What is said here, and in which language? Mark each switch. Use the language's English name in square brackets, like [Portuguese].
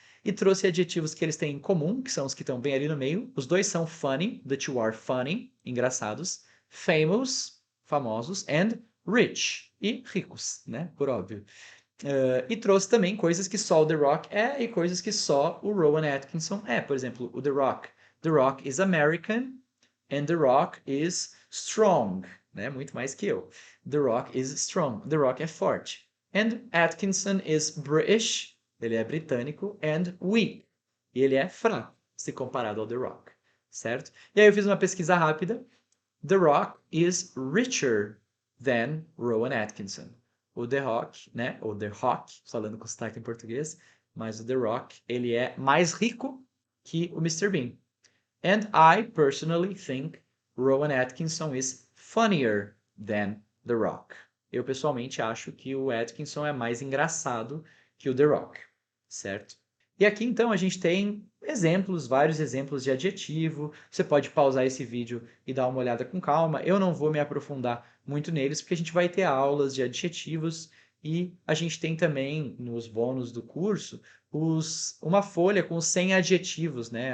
[Portuguese] E trouxe adjetivos que eles têm em comum, que são os que estão bem ali no meio. Os dois são [English] funny, the two are funny, [Portuguese] engraçados, [English] famous, [Portuguese] famosos, [English] and rich, [Portuguese] e ricos, né? Por óbvio. E trouxe também coisas que só o The Rock é e coisas que só o Rowan Atkinson é. Por exemplo, o The Rock. [English] The Rock is American and The Rock is strong, né? [Portuguese] Muito mais que eu. [English] The Rock is strong. [Portuguese] The Rock é forte. [English] And Atkinson is British, [Portuguese] ele é britânico, [English] and weak, [Portuguese] e ele é fraco, se comparado ao The Rock, certo? E aí eu fiz uma pesquisa rápida. [English] The Rock is richer than Rowan Atkinson. [Portuguese] O The Rock, né? Ou The Rock, falando com sotaque em português, mas o The Rock, ele é mais rico que o Mr. Bean. [English] And I personally think Rowan Atkinson is funnier than The Rock. [Portuguese] Eu pessoalmente acho que o Atkinson é mais engraçado que o The Rock, certo? E aqui então a gente tem exemplos, vários exemplos de adjetivo. Você pode pausar esse vídeo e dar uma olhada com calma. Eu não vou me aprofundar muito neles, porque a gente vai ter aulas de adjetivos e a gente tem também nos bônus do curso uma folha com os 100 adjetivos, né?